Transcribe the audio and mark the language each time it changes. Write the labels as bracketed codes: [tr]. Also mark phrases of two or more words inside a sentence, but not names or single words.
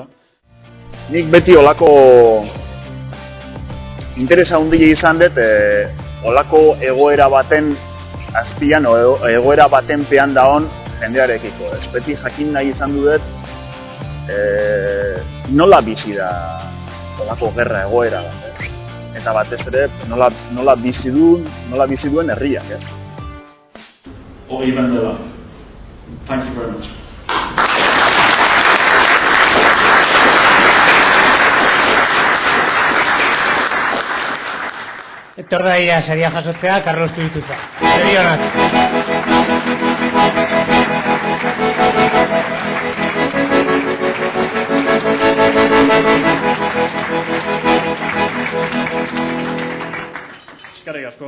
[eu] Nik beti olako interesa handia izan dut, olako egoera baten azpian o egoera baten pean daon jendearekiko. Beti jakin nahi izan dut nola bizi da olako gerra egoera bat. Eta batez ere nola bizi duen herriak. Hori bandela. [en] Thank you very much. [eu] Etor daia saria jasotzea Carlos Zurutuzak. Zorionak. Eskerrik asko.